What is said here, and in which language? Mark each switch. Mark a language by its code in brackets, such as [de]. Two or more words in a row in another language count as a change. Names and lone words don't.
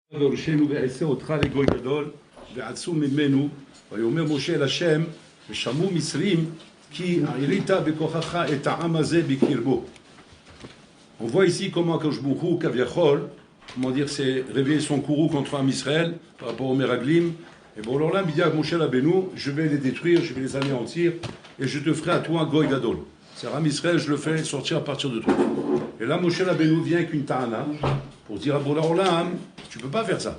[he] והושיענו ועשה אותך לגוי גדול ועצו ממנו ויאמר משה אל השם ושמעו מצרים כי העלית בכוחך את העם הזה בקרבו. [fr] On voit ici comment [he] הקדוש ברוך הוא, [fr] Kaviachol, comment dire, s'est réveillé son courroux contre [he] עם ישראל [fr] par rapport au Meraglim. Et bon, alors là, il dit à Moshe Rabbeinu, je vais les détruire, je vais les anéantir, et je te ferai à toi un [he] גוי גדול. [fr] C'est [he] עם ישראל, [fr] je le fais sortir à partir de toi. Et là, Moshe Rabbeinu vient avec une ta'ana pour dire à Bola tu ne peux pas faire ça.